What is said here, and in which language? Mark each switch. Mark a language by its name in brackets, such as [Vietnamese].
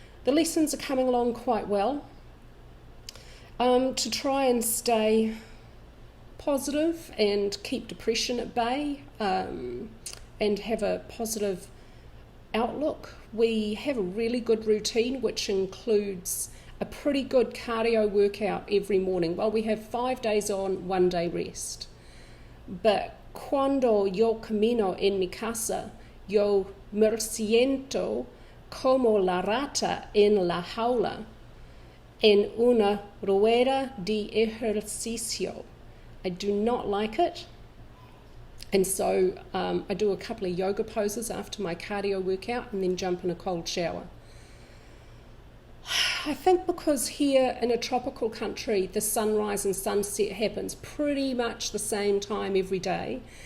[English] The lessons are coming along quite well. To try and stay positive and keep depression at bay and have a positive outlook, we have a really good routine which includes a pretty good cardio workout every morning. Well, we have 5 days on, 1 day rest. [Spanish] But cuando yo camino en mi casa, yo me siento como la rata en la jaula, en una rueda de ejercicio. [English] I do not like it. And so I do a couple of yoga poses after my cardio workout and then jump in a cold shower. I think because here in a tropical country, the sunrise and sunset happens pretty much the same time every day.